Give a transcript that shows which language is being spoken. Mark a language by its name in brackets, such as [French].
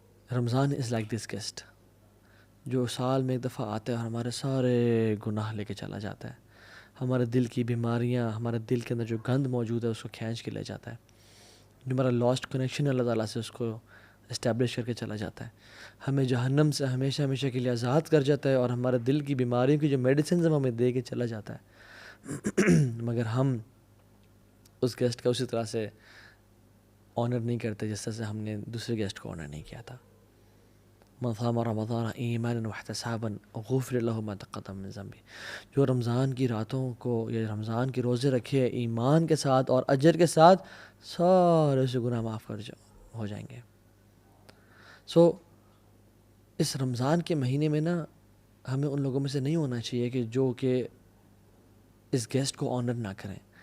[Urdu] Ramzan [English] is like this guest [Urdu] جو سال میں ایک دفعہ آتا ہے اور ہمارے سارے گناہ لے کے چلا جاتا ہے، ہمارے دل کی بیماریاں، ہمارے دل کے اندر جو گند موجود ہے اس کو کھینچ کے لے جاتا ہے، جو ہمارا لاسٹ کنیکشن اللہ تعالیٰ سے اس کو اسٹیبلش کر کے چلا جاتا ہے، ہمیں جہنم سے ہمیشہ ہمیشہ کے لیے آزاد کر جاتا ہے، اور ہمارے دل کی بیماریوں کی جو میڈیسنز ہمیں دے کے چلا جاتا ہے. مگر ہم اس گیسٹ کا اسی طرح سے آنر نہیں کرتے جس طرح سے ہم نے دوسرے گیسٹ کو آنر نہیں کیا تھا. [Arabic] من صام رمضان ایمانا واحتسابا غفر له ما تقدم من ذنبه. [Urdu] جو رمضان کی راتوں کو یا رمضان کے روزے رکھے ایمان کے ساتھ اور اجر کے ساتھ، سارے سے گناہ معاف ہو جائیں گے. سو اس رمضان کے مہینے میں نا ہمیں ان لوگوں میں سے نہیں ہونا چاہیے کہ جو کہ اس گیسٹ کو آنر نہ کریں.